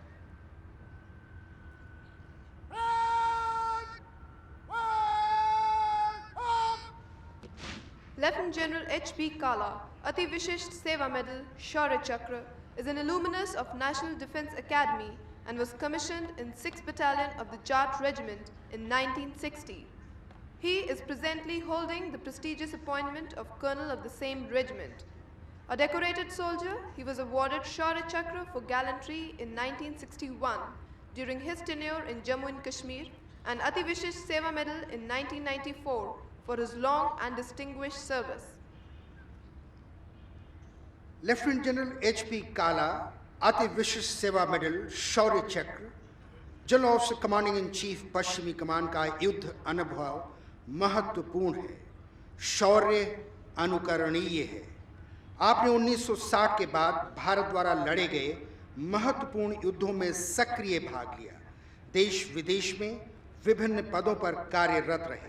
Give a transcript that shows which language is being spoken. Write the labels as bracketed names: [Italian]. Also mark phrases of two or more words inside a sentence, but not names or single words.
[English] Lieutenant General H.P. Kala, Ati Vishisht Seva Medal, Shaurya Chakra, is an alumnus of National Defence Academy and was commissioned in 6th Battalion of the Jat Regiment in 1960. He is presently holding the prestigious appointment of Colonel of the same regiment. A decorated soldier, he was awarded Shaurya Chakra for gallantry in 1961 during his tenure in Jammu and Kashmir, and Ati Vishisht Seva Medal in 1994 for his long and distinguished service. Lieutenant General H.P. Kala, Ati Vishisht Seva Medal, Shaurya Chakra, General Officer Commanding in Chief [Hindi] पश्चिमी कमान का युद्ध अनुभव महत्वपूर्ण है, शौर्य अनुकरणीय है। आपने 1960 के बाद भारत द्वारा लड़े गए महत्वपूर्ण युद्धों में सक्रिय भाग लिया, देश विदेश में विभिन्न पदों पर कार्यरत रहे।